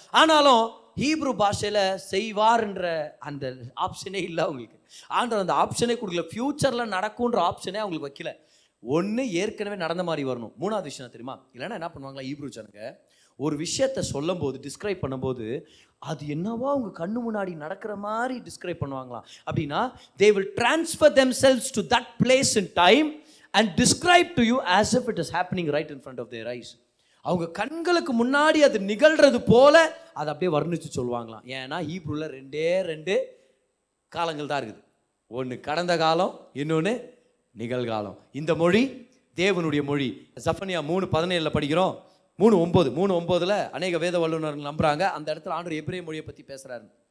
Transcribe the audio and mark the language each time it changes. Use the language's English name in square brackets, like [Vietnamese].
[Tamil] ஆனாலும் ஹீப்ரூ பாஷையில் செய்வார்ன்ற அந்த ஆப்ஷனே இல்லை அவங்களுக்கு. ஆண்டவர் அந்த ஆப்ஷனே கொடுக்கல. ஃபியூச்சரில் நடக்கும்ன்ற ஆப்ஷனே அவங்களுக்கு வைக்கல. ஒன்று ஏற்கனவே நடந்த மாதிரி வரணும். 3வது விஷயம் தெரியுமா? இல்லைன்னா என்ன பண்ணுவாங்களா ஹீப்ரூ ஜனங்க, ஒரு விஷயத்தை சொல்லும் போது, டிஸ்கிரைப் பண்ணும்போது, அது என்னவோ அவங்க கண்ணு முன்னாடி நடக்கிற மாதிரி டிஸ்கிரைப் பண்ணுவாங்களாம். அப்படின்னா [English] they will transfer themselves to that place in time and describe to you as if it is happening right in front of their eyes. [Tamil] அவங்க கண்களுக்கு முன்னாடி அது நிகழ்றது போல அதை அப்படியே வர்ணிச்சு சொல்லுவாங்களாம். ஏன்னா ஹீப்ரூல 2 காலங்கள் தான் இருக்குது. ஒன்று கடந்த காலம், இன்னொன்று நிகழ்காலம். இந்த மொழி தேவனுடைய மொழி. ஜெஃபனியா 3:17 படிக்கிறோம். 3:9 அநேக வேத வல்லுநர்கள் நம்புறாங்க, அந்த இடத்துல ஆண்டவர் எபிரேய மொழியை பற்றி பேசுறாரு.